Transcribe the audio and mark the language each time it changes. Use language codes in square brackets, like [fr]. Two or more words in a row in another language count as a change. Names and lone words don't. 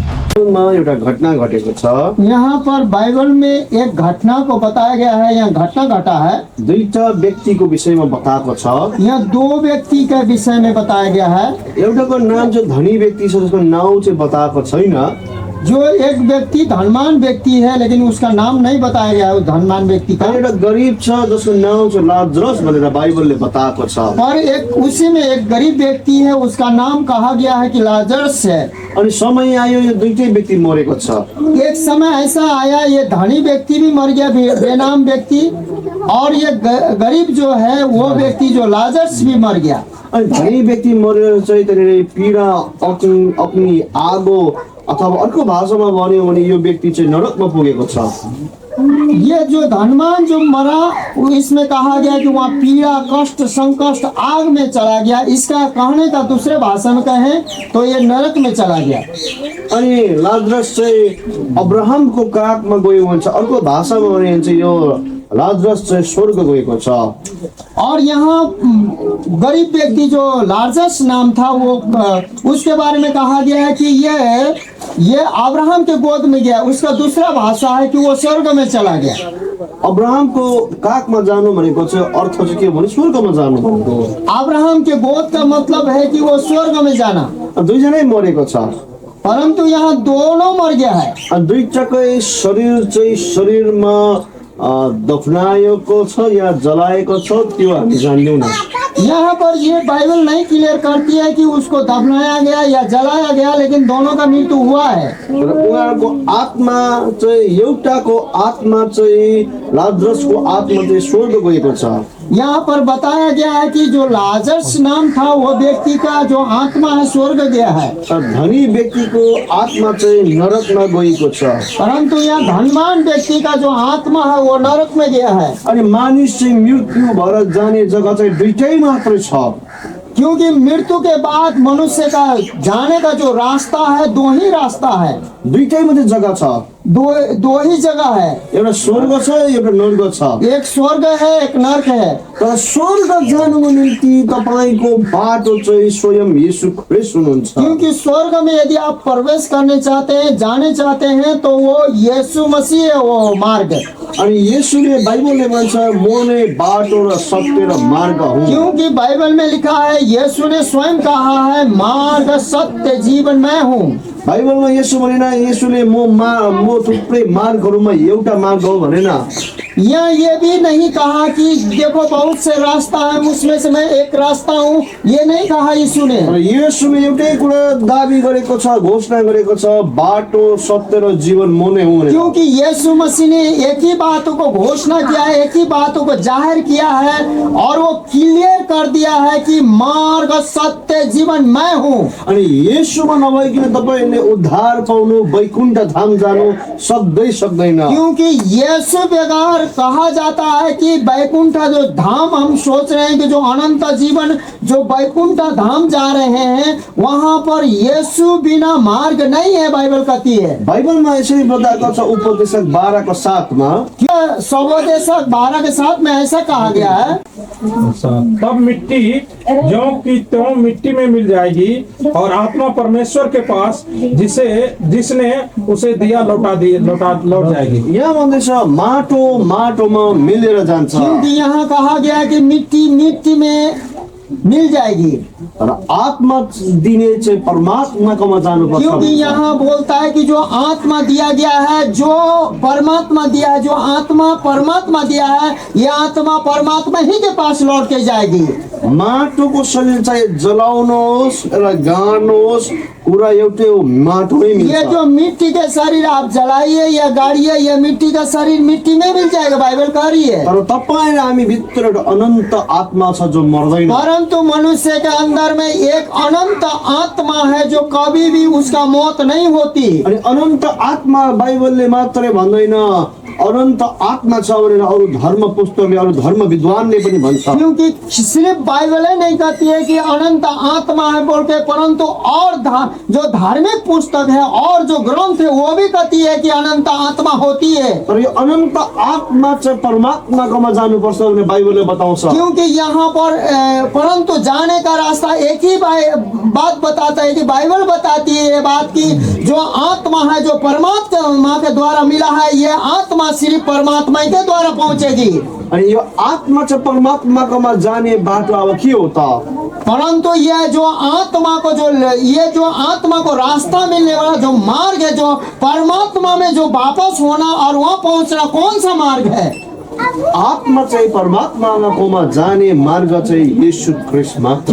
[ne] एउटा घटना घटेको छ। [hi] यहाँ पर बाइबल में एक घटना को बताया गया है, यहाँ घटना घटा है। [ne] दुईटा व्यक्तिको विषयमा बताएको छ। [hi] यहाँ दो व्यक्ति के विषय में बताया गया है। [ne] एउटाको नाम चाहिँ धनी व्यक्ति छ, जसको नाउँ चाहिँ बताएको छैन। [hi] जो एक व्यक्ति धनवान व्यक्ति है, लेकिन उसका नाम नहीं बताया गया है उस धनवान व्यक्ति का। [ne] एउटा गरिब छ, जसको नाउँ चाहिँ लाजरस भनेर बाइबलले बताएको छ। [hi] और एक उसी में एक गरीब व्यक्ति है, उसका नाम कहा गया है कि लाजरस है। [ne] अनि समय आयो, यो दुईटै व्यक्ति मरेको छ। [hi] एक समय ऐसा आया, ये धनी व्यक्ति भी मर गया, बेनाम व्यक्ति, और ये गरीब जो है वो व्यक्ति जो लाजरस भी मर गया। [ne] अनि धनी व्यक्ति मरेर चाहिँ त्यहाँनिर पीडा, अग्नि, आगो अथवा अर्को भाषामा भन्यो भने यो व्यक्ति चाहिँ नरकमा पुगेको छ। [hi] ये जो धनवान जो मरा, इसमें कहा गया कि वहाँ पीड़ा, कष्ट, संकष्ट, आग में चला गया। इसका कहने का दूसरे भाषा में कहें तो ये नरक में चला गया। [ne] अनि लाजरस चाहिँ अब्राहमको काखमा गयो भन्छ। अर्को भाषामा भने चाहिँ यो लाजरस चाहिँ स्वर्ग गएको छ। [hi] और यहाँ गरीब व्यक्ति जो लाजरस नाम था, वो उसके बारे में कहा गया है कि ये अब्राहम के गोद में गया। उसका दूसरा भाषा है कि वो स्वर्ग में चला गया। [ne] अब्राहमको काखमा जानु भनेको चाहिँ अर्थ चाहिँ के भने स्वर्गमा जानु भनेको। [hi] अब्राहम के गोद का मतलब है कि वो स्वर्ग में जाना। [ne] दुईजनै मरेको छ, [hi] परंतु यहाँ दोनों मर गया है। [ne] दुईटाकै शरीर चाहिँ शरीरमा दफनाएको छ या जलाएको छ, त्यो हामी जान्दैनौँ। [hi] यहाँ पर ये बाइबल नहीं क्लियर करती है कि उसको दफनाया गया या जलाया गया, लेकिन दोनों का मृत्यु हुआ है। [ne] उहाँको आत्मा चाहिँ एउटाको आत्मा चाहिँ लाजरसको आत्मा चाहिँ स्वर्ग गएको छ। [hi] यहाँ पर बताया गया है कि जो लाजरस नाम था वो व्यक्ति का जो आत्मा है स्वर्ग गया है, [ne] धनी व्यक्तिको आत्मा चाहिँ नरकमा गएको छ। [hi] परंतु यहाँ धनवान व्यक्ति का जो आत्मा है वो नरक में गया है। [ne] अनि मानिस चाहिँ मृत्यु भएर जाने जग्गा चाहिँ दुईटै मात्रै छ। [hi] क्योंकि मृत्यु के बाद मनुष्य का जाने का जो रास्ता है, दो ही रास्ता है, [ne] दुईटै मात्रै जग्गा छ। [hi] दो ही जगह है, [ne] एउटा स्वर्ग छ, एउटा नर्क छ। [hi] एक स्वर्ग है, एक नरक है। [ne] तर स्वर्ग जानुको निम्ति तपाईको बाटो चाहिँ स्वयं यीशु ख्रीष्ट हुनुहुन्छ। [hi] क्योंकि स्वर्ग में यदि आप प्रवेश करने चाहते हैं, जाने चाहते हैं, तो वो यीशु मसीह है, वो मार्ग। [ne] अनि यीशुले बाइबलले भन्छ म नै बाटो र सत्य र मार्ग हुँ। [hi] क्योंकि बाइबल में लिखा है, यीशु ने स्वयं कहा है, मार्ग, सत्य, जीवन मैं हूँ। [ne] बाइबलमा यसो भनेन, यसोले म थुप्रै मार्गहरूमा एउटा मार्ग हो भनेन। [hi] यहाँ ये भी नहीं कहा कि देखो बहुत से रास्ता है, उसमें से मैं एक रास्ता हूँ, ये नहीं कहा यीशु ने। [ne] यीशुले एउटै कुरा दाबी गरेको छ, घोषणा गरेको छ, बाटो, सत्य र जीवन म नै हुँ। [hi] क्योंकि यीशु मसीह ने एक ही बातों को घोषणा किया है, एक ही बातों को जाहिर किया है, और वो क्लियर कर दिया है कि मार्ग, सत्य, जीवन मैं हूँ। [ne] अनि यीशुमा नभइकन तपाईले उद्धार पाउनु, वैकुण्ठ धाम जानु सक्दैन। [hi] क्योंकि यीशु बगैर कहा जाता है कि वैकुंठ जो धाम हम सोच रहे हैं कि जो अनंत जीवन जो वैकुंठ धाम जा रहे हैं, वहाँ पर यीशु बिना मार्ग नहीं है, बाइबल कहती है। [ne] बाइबलमा यसरी बताएको छ उपदेशक 12:7 मा, [hi] उपदेशक 12:7 में ऐसा कहा गया है, तब मिट्टी ज्यों की त्यों मिट्टी में मिल जाएगी, और आत्मा परमेश्वर के पास जिसने उसे दिया लौट जाएगी। [ne] यहाँ भन्दैछ माटो माटोमा मिलेर जान्छ। [hi] क्योंकि यहाँ कहा गया है कि मिट्टी मिट्टी में मिल जाएगी, [ne] तर आत्मा दिने चाहिँ परमात्माकोमा जानुपर्छ। [hi] क्योंकि यहाँ बोलता है कि जो आत्मा दिया गया है, जो परमात्मा दिया है, जो आत्मा परमात्मा दिया है, ये आत्मा परमात्मा ही के पास लौट के जाएगी। [ne] माटोको शरीर चाहिँ जलाउनुहोस् र गाड्नुहोस्, कुरा एउटै हो, माटो नै मिल्छ। [hi] ये जो मिट्टी के शरीर आप जलाइए या गाड़िए, ये मिट्टी का शरीर मिट्टी में मिल जाएगा, बाइबल कह रही है। [ne] तर तपाईँ र हामी भित्र एउटा अनन्त आत्मा छ जो मर्दैन। [hi] परंतु मनुष्य के अंदर में एक अनंत आत्मा है जो कभी भी उसका मौत नहीं होती। [ne] अनि अनन्त आत्मा बाइबलले मात्रै भन्दैन, अनन्त आत्मा छ भनेर अरू धर्म पुस्तकले अरू धर्म विद्वानले पनि भन्छ। [hi] क्योंकि सिर्फ बाइबल ही नहीं कहती है कि अनंत आत्मा है बोल के, परंतु और जो धार्मिक पुस्तक है और जो ग्रंथ है वो भी कहती है कि अनंत आत्मा होती है। [ne] तर यो अनन्त आत्मा चाहिँ परमात्माकोमा जानुपर्छ भनेर बाइबलले बताउँछ। [hi] क्योंकि यहाँ पर परंतु जाने का रास्ता एक ही बात बताता है कि बाइबल बताती है ये बात की जो आत्मा है जो परमात्मा के द्वारा मिला है, ये आत्मा सिर्फ परमात्मा के द्वारा पहुंचेगी। [ne] अनि यो आत्मा चाहिँ परमात्माकोमा जाने बाटो अब के हो त? [hi] परंतु ये जो आत्मा को रास्ता मिलने वाला जो मार्ग है, जो परमात्मा में जो वापस होना और वहाँ पहुंचना, कौन सा मार्ग है? [ne] आत्मा चाहिँ परमात्माकोमा जाने मार्ग चाहिँ यीशु ख्रीष्ट मात्र।